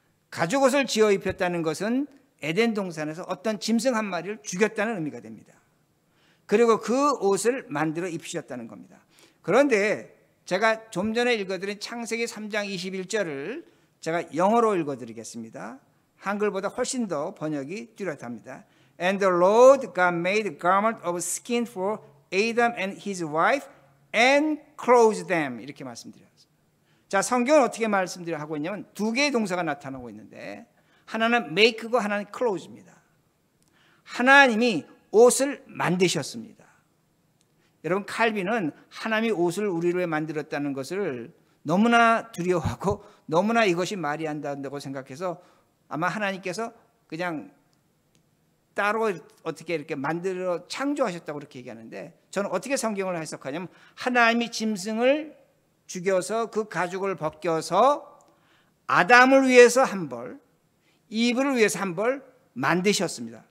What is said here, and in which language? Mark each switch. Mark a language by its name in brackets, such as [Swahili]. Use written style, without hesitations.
[Korean] 가죽옷을 지어 입혔다는 것은 에덴 동산에서 어떤 짐승 한 마리를 죽였다는 의미가 됩니다. 그리고 그 옷을 만들어 입히셨다는 겁니다. 그런데 제가 좀 전에 읽어드린 창세기 3장 21절을 제가 영어로 읽어드리겠습니다. 한글보다 훨씬 더 번역이 뚜렷합니다. [English] And the Lord God made a garment of skin for Adam and his wife and clothed them. [Korean] 이렇게 말씀드렸습니다. 자, 성경은 어떻게 하고 있냐면 두 개의 동사가 나타나고 있는데 하나는 make고 하나는 clothe입니다. 하나님이 옷을 만드셨습니다. 여러분, 칼빈은 하나님이 옷을 우리를 위해 만들었다는 것을 너무나 두려워하고 너무나 이것이 말이 안 된다고 생각해서 아마 하나님께서 그냥 따로 어떻게 이렇게 만들어 창조하셨다고 그렇게 얘기하는데, 저는 어떻게 성경을 해석하냐면 하나님이 짐승을 죽여서 그 가죽을 벗겨서 아담을 위해서 한 벌, 이브를 위해서 한 벌 만드셨습니다.